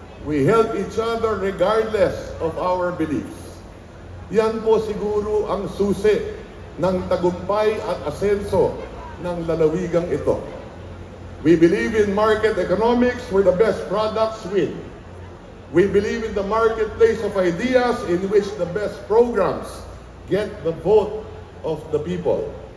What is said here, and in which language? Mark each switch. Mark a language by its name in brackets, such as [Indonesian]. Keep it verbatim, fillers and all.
[English] We help each other regardless of our beliefs. [Filipino] Yan po siguro ang susi ng tagumpay at asenso ng lalawigang ito. [English] We believe in market economics where the best products win. We believe in the marketplace of ideas in which the best programs get the vote of the people.